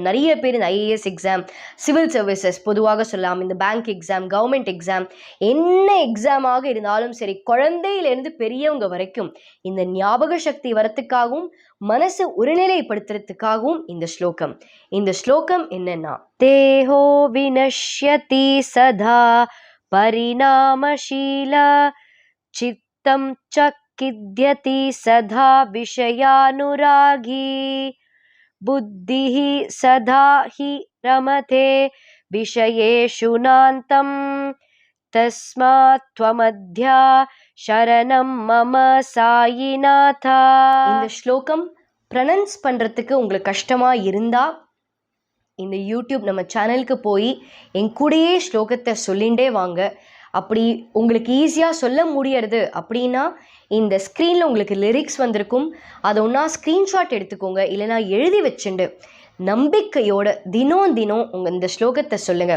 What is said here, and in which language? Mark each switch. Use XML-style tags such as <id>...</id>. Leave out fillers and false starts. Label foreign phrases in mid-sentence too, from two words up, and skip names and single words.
<ta>நிறைய பேர் இந்த</ta> <en>IAS exam, civil services</en> <ta>பொதுவாக சொல்லலாம், இந்த</ta> <en>bank exam, government exam,</en> <ta>என்ன எக்ஸாமாக இருந்தாலும் சரி, குழந்தையிலேருந்து பெரியவங்க வரைக்கும் இந்த ஞாபக சக்தி வரத்துக்காகவும் மனசு ஒருநிலைப்படுத்துறதுக்காகவும் இந்த ஸ்லோகம் என்னன்னா,</ta> <sa>देहो विनश्यति सदा பரிணாமசீலா चित्तं च किद्यति सदा विषयानुरागी बुद्धिः सदा हि रमते विषयेषु नान्तं तस्मात् त्वमद्या शरणं मम सायिनाथा.</sa> <ta>இந்த ஸ்லோகம் ப்ரனன்ஸ் பண்ணுறதுக்கு உங்களுக்கு கஷ்டமாக இருந்தால் இந்த யூடியூப் நம்ம சேனலுக்கு போய் என் கூடயே ஸ்லோகத்தை சொல்லிகிட்டே வாங்க. அப்படி உங்களுக்கு ஈஸியாக சொல்ல முடியறது அப்படின்னா இந்த ஸ்க்ரீனில் உங்களுக்கு லிரிக்ஸ் வந்திருக்கும், அதை ஒன்றா ஸ்க்ரீன்ஷாட் எடுத்துக்கோங்க, இல்லைனா எழுதி வச்சுண்டு நம்பிக்கையோட தினம் உங்கள் இந்த ஸ்லோகத்தை சொல்லுங்கள்.</ta>